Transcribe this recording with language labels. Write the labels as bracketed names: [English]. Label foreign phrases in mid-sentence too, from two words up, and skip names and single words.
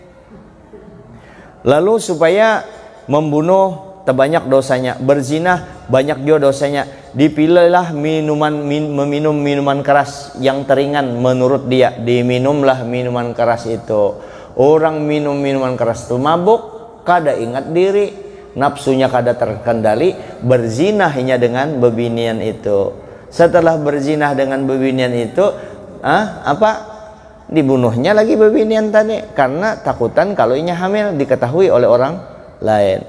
[Indonesian] Lalu supaya membunuh terbanyak dosanya, berzina banyak juga dosanya, dipilihlah meminum minuman keras yang teringan menurut dia, diminumlah minuman keras itu. Orang minum minuman keras itu mabuk, [Banjar] kada ingat diri, nafsunya kada terkendali, berzina hanya dengan bebinian itu. Setelah berzina dengan bebinian itu, dibunuhnya lagi bebinian tadi, karena takutan kalau inya hamil diketahui oleh orang lain.